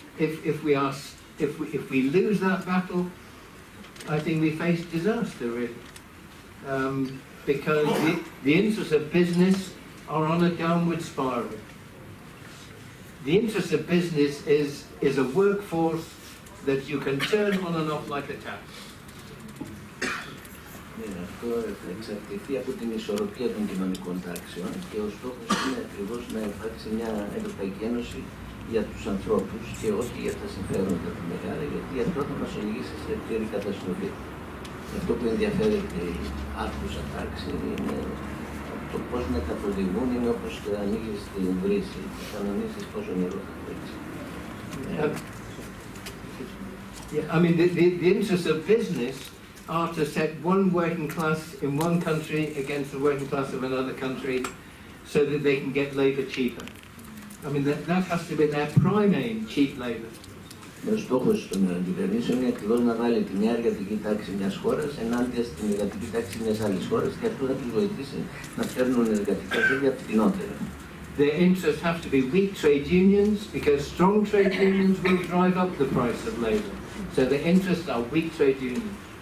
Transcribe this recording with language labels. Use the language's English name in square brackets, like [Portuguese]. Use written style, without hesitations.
[English] If we lose that battle, I think we face disaster, really, because the interests of business are on a downward spiral. The interest of business is a workforce that you can turn on and off like a tap. [Greek] Αυτό θα εξαρτηθεί από την ισορροπία των κοινωνικών τάξεων και ο στόχος είναι ακριβώς να υπάρξει μια Ευρωπαϊκή Ένωση για τους ανθρώπους και όχι για τα συμφέροντα του μεγάλα, γιατί αυτό θα μας οδηγήσει σε πλήρη καταστροφή. Αυτό που ενδιαφέρει την άρχουσα τάξη είναι το πώς να καθοδηγούν, είναι όπως ανοίγεις την βρύση και κανονίζεις πόσο νερό θα τρέξει. [English] I mean, the interests of business are to set one working class in one country against the working class of another country so that they can get labour cheaper. I mean, that has to be their prime aim, cheap labour. [Greek] Ο στόχος των κυβερνήσεων είναι ακριβώς να βάλει τη μια εργατική τάξη μιας χώρας ενάντια στην εργατική τάξη μιας άλλης χώρας και αυτό θα τους βοηθήσει να φέρνουν εργατικά χέρια φτηνότερα. [English] Their interests have to be weak trade unions because strong trade unions will drive up the price of labour. So the interests are weak trade unions.